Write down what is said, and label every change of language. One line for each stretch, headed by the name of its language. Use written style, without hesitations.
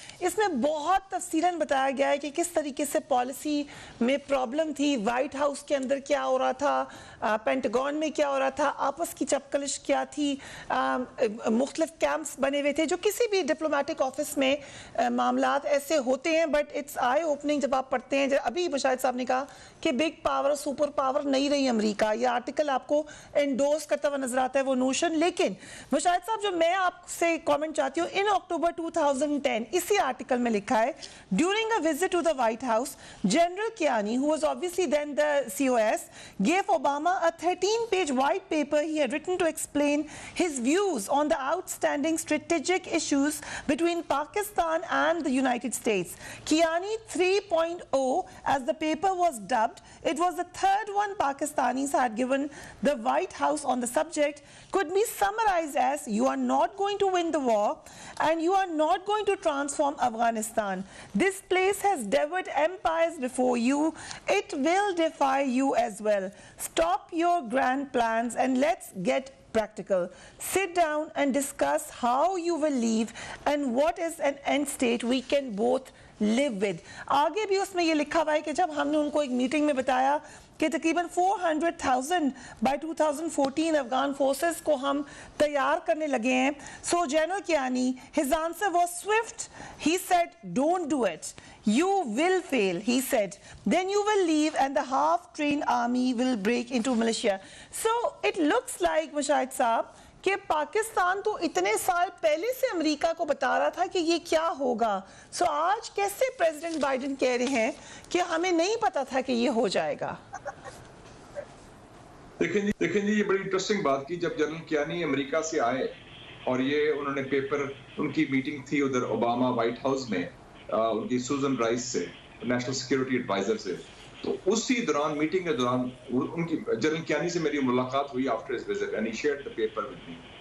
Urdu: اس میں بہت تفصیلاً بتایا گیا ہے کہ کس طریقے سے پالیسی میں پرابلم تھی, وائٹ ہاؤس کے اندر کیا ہو رہا تھا, پینٹاگون میں کیا ہو رہا تھا, آپس کی چپکلش کیا تھی, مختلف کیمپس بنے ہوئے تھے جو کسی بھی ڈپلومیٹک آفس میں معاملات ایسے ہوتے ہیں.
English: but it's eye opening
Urdu: جب آپ پڑھتے ہیں. ابھی مشاہد صاحب نے کہا کہ بگ پاور, سپر پاور نہیں رہی امریکہ. یہ آرٹیکل آپ کو انڈورس کرتا ہوا نظر آتا ہے وہ نوشن. لیکن مشاہد صاحب جو میں آپ سے کامنٹ چاہتی ہوں,
English: in October 2010
Urdu: اسی آرٹیکل میں لکھا ہے,
English: During a visit to the White House, general Kiani, who was obviously then the COS, gave Obama a 13-page white paper he had written to explain his views on the outstanding strategic issues between Pakistan and the United States. Kiani 3.0, as the paper was dubbed, it was the third one Pakistanis had given the White House on the subject, could be summarized as, you are not going to win the war and you are not going to transform Afghanistan. This place has devoured empires before you. It will defy you as well. Stop your grand plans and let's get practical. Sit down and discuss how you will leave and what is an end state we can both live with.
Urdu: آگے بھی اس میں یہ لکھا ہوا ہے کہ جب ہم نے ان کو ایک میٹنگ میں بتایا کہ تقریباً 400,000 بائی 2014 افغان فورسز کو ہم تیار کرنے لگے ہیں.
English: So general Kiani, his answer was swift. He said, don't do it. You will fail, he said. Then you will leave and the half-trained army will break into militia. So it looks like,
Urdu: Mashahid Saab, کہ پاکستان تو اتنے سال پہلے سے امریکہ کو بتا رہا تھا کہ یہ کیا ہوگا. سو آج کیسے پریزیڈنٹ بائیڈن کہہ رہے ہیں کہ ہمیں نہیں پتا تھا کہ یہ ہو جائے گا؟ دیکھیں جی, یہ بڑی انٹرسٹنگ بات کی. جب جنرل کیانی امریکہ سے آئے اور یہ انہوں نے پیپر, ان کی میٹنگ تھی ادھر اوباما وائٹ ہاؤس میں ان کی سوزن رائس سے, نیشنل سیکیورٹی ایڈوائزر سے, تو اسی دوران میٹنگ کے دوران ان کی جنرل کیانی سے میری ملاقات ہوئی
English: After his visit, and he shared the paper with me.